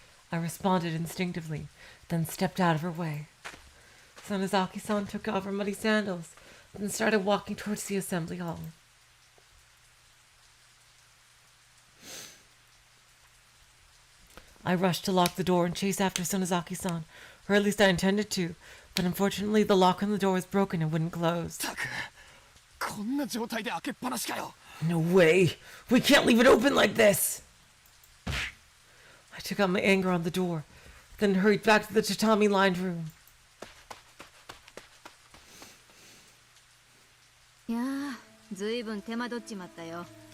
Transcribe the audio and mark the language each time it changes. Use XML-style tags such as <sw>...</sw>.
<en>I responded instinctively, then stepped out of her way. Sonozaki-san took off her muddy sandals, then started walking towards the assembly hall. I rushed to lock the door and chase after Sonozaki-san, or at least I intended to, but unfortunately the lock on the door was broken and wouldn't close.</en> <ja>たく、こんな状態で開けっぱなしかよ。</ja> <en>No way! We can't leave it open like this! I took out my anger on the door, then hurried back to the tatami-lined room.</en> <ja>いやー、ずいぶん手間取っちまったよ。</ja>